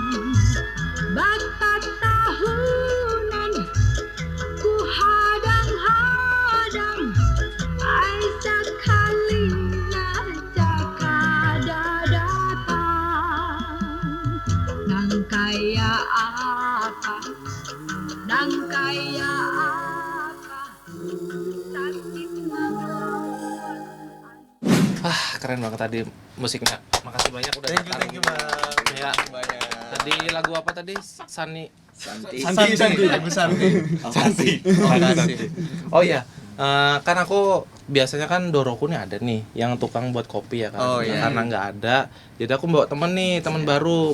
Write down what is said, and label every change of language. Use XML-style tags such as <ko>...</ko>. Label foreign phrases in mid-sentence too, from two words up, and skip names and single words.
<bjn>Batas tahunan ku hadang-hadang, ai sakalina cakada datang. Nang kaya apa? Nang kaya apa? Sakit melawan.</bjn> <id>Keren banget tadi musiknya. Makasih banyak udah datang.</id> <en>Thank you bang.</en> <id>Ya. Banyak. Tadi lagu apa tadi? Santi. Santi. Lagu Santi. Santi. Makasih. Oh iya, kan aku biasanya kan Doroku nih ada nih yang tukang buat kopi ya kan. Oh, iya. Karena nggak ada, jadi aku bawa temen nih, temen baru.</id>